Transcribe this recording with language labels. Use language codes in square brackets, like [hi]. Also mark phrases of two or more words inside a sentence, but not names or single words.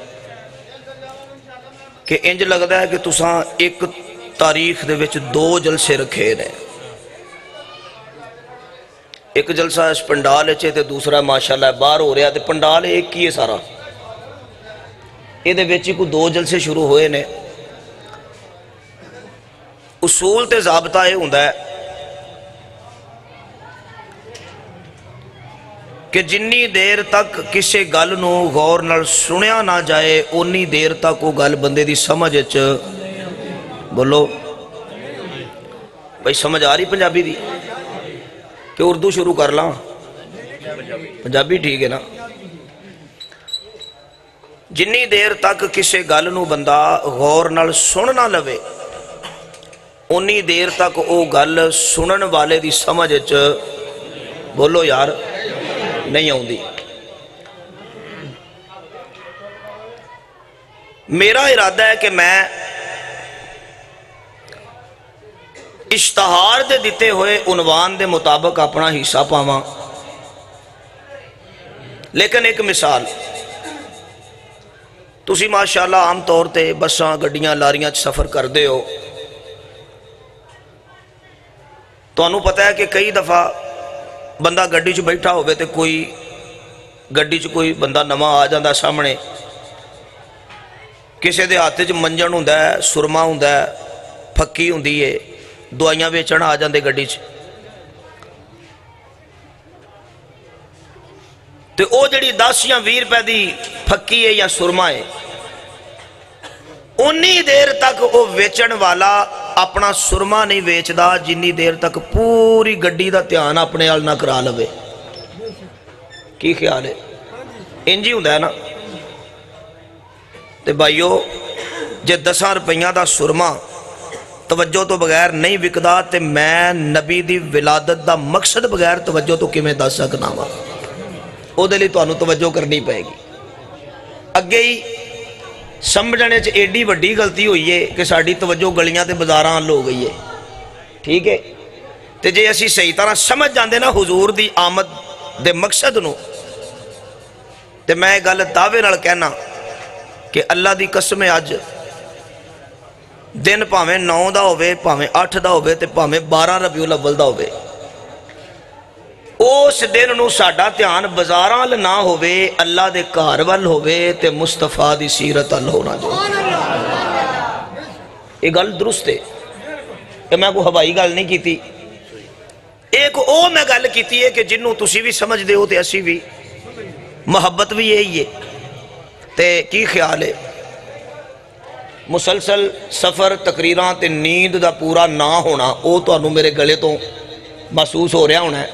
[pa] کہ انج لگتا ہے کہ تساں ایک تاریخ دے وچ دو جلسے رکھے نے، ایک جلسہ اس پنڈال تے دوسرا ماشاءاللہ باہر ہو رہا ہے، تے پنڈال ایک ہی ہے سارا، یہ دے وچ کو دو جلسے شروع ہوئے نے۔ اصول تے ضابطہ یہ ہوندا ہے کہ جنی دیر تک کسے گل نو غور نال سنیا نہ جائے اونی دیر تک وہ گل بندے دی سمجھ اچ بولو بھائی سمجھ آ رہی پنجابی دی کہ اردو شروع کر لاں؟ پنجابی ٹھیک ہے نا؟ جنی دیر تک کسے گل نو بندہ غور نال سن نہ لوے اونی دیر تک او گل سنن والے دی سمجھ اچ بولو یار نہیں آؤندی۔ میرا ارادہ ہے کہ میں اشتہار دے دیتے ہوئے عنوان دے مطابق اپنا حصہ پاواں، لیکن ایک مثال، تسی ماشاءاللہ عام طور تے بساں گڈیاں لاریاں سفر کر دے ہو، تو انہوں پتہ ہے کہ کئی دفعہ بندہ گڈی چ بیٹھا ہوئے تے کوئی گڈی چ کوئی بندہ نواں آ جاندہ سامنے، کسے دے ہاتھ چ منجن ہوندا ہے، سرما ہوندا ہے، پھکی ہوندی ہے، دوائیاں بیچن آ جاندے گڈی چ، تے او جڑی 10 یا 20 روپے دی پھکی ہے یا سرما ہے، انی دیر تک وہ ویچن والا اپنا سرما نہیں ویچدا جنی دیر تک پوری گڈی دا دھیان اپنے ال نہ کرا لوے۔ کی خیال ہے؟ انجی ہوندا ہے نا؟ تے بھائیو جے 10 روپیاں دا سرما توجہ تو بغیر نہیں وکدا تے میں نبی دی ولادت دا مقصد بغیر توجہ تو کیویں دس سکنا وا؟ او دے لئی تانوں توجہ کرنی پائے گی۔ اگے ہی سمجھنے چ ایڈی وڈی غلطی ہوئی ہے کہ ساڈی توجہ گلیاں تے بازاراں ال ہو گئی ہے، ٹھیک ہے؟ تے جے اسی صحیح طرح سمجھ جاندے نا حضور دی آمد دے مقصد نو، تے میں گل دعوے نال کہنا کہ اللہ دی قسم اج دن پاویں 9 دا ہوئے، پاویں 8 دا ہوئے، تے پاویں 12 ربیع الاول دا ہوئے، اس دن نو ساڈا دھیان بازاراں ال نہ ہوئے، اللہ دے گھر ول ہوئے تے مصطفیٰ دی سیرت ال ہونا جو۔ یہ گل درست ہے کہ میں کوئی ہوائی گل نہیں کیتی، ایک او میں گل کیتی ہے کہ جنوں تسی بھی سمجھ دے ہو تے اسی بھی، محبت بھی یہی ہے۔ تے کی خیال ہے؟ مسلسل سفر تقریراں تے نیند دا پورا نہ ہونا او تانوں میرے گلے تو محسوس ہو رہا ہونا ہے۔